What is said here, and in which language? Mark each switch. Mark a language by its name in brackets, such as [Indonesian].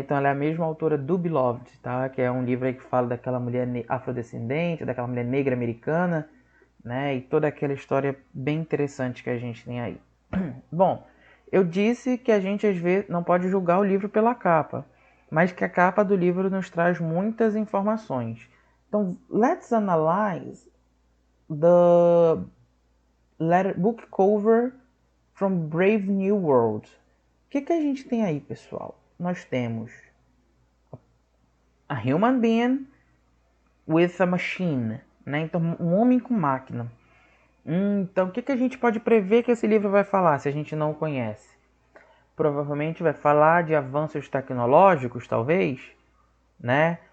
[Portuguese] Então ela é a mesma autora do Beloved, tá? Que é um livro aí que fala daquela mulher afrodescendente, daquela mulher negra americana, né? E toda aquela história bem interessante que a gente tem aí. Bom, eu disse que a gente às vezes não pode julgar o livro pela capa, mas que a capa do livro nos traz muitas informações. [English] Então, let's analyze the book cover from Brave New World. [Portuguese] O que a gente tem aí, pessoal? Nós temos [English] a human being with a machine, [Portuguese] né? Então, um homem com máquina. Então, o que a gente pode prever que esse livro vai falar, se a gente não o conhece? Provavelmente vai falar de avanços tecnológicos, talvez, né?